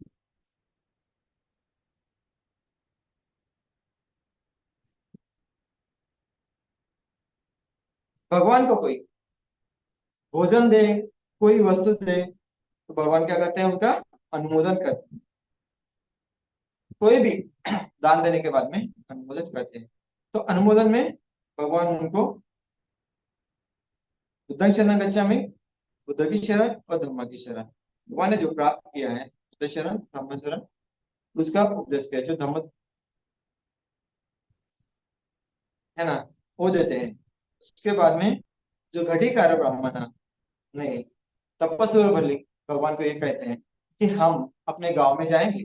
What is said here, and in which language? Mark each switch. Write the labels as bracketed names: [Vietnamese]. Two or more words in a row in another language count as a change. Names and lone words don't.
[Hindi] भगवान को कोई भोजन दे, कोई वस्तु दे, तो भगवान क्या करते हैं, उनका अनुमोदन करते हैं। कोई भी दान देने के बाद में अनुमोदन करते हैं, तो अनुमोदन में भगवान उनको [Pali] बुद्धं शरणं गच्छामि, [Hindi] बुद्ध की शरण और धम्म की शरण, भगवान ने जो प्राप्त किया है बुद्ध शरण धम्म शरण, उसका उपदेश किया, जो धम्म है ना, वो देते हैं। उसके बाद में जो घटिकार ब्राह्मण नहीं, तपस्वी और बल्ली भगवान को ये कहते हैं कि हम अपने गांव में जाएंगे।